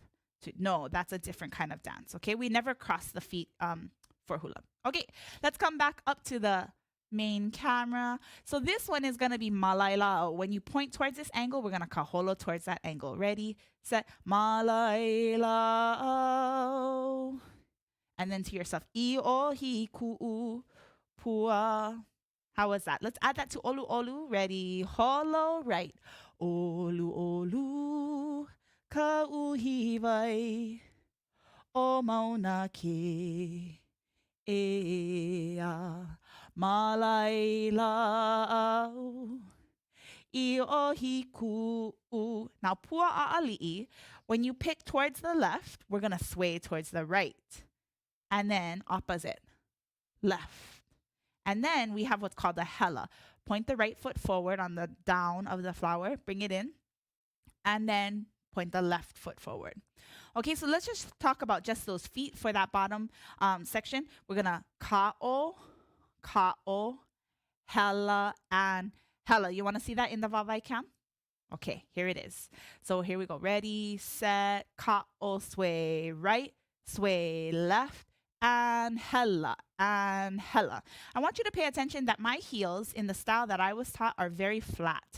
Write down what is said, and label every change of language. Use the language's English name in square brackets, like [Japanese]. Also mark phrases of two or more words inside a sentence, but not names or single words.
[English] No, that's a different kind of dance. Okay, we never cross the feet for hula. Okay, let's come back up to the main camera. So this one is going to be malailao. When you point towards this angle, we're going to kaholo towards that angle. Ready, set, malailao. And then to yourself, [Hawaiian] ʻiohi ku'u pua. [English] How was that? Let's add that to olu olu. Ready, holo right. [Hawaiian] Olu olu ka'uhiwai o mauna ke ea malailau ʻiohi ku'u. Now pua ʻaʻaliʻi. [English] When you pick towards the left, we're going to sway towards the right. And then opposite, left. And then we have what's called a hela. Point the right foot forward on the down of the flower, bring it in, and then point the left foot forward. Okay, so let's just talk about just those feet for that bottom section. We're gonna [Hawaiian] ka'o, ka'o, hela, [English] and hela. You wanna see that in the vavai cam? Okay, here it is. So here we go. Ready, set, ka'o, sway right, sway left, and hela, and hela. I want you to pay attention that my heels in the style that I was taught are very flat.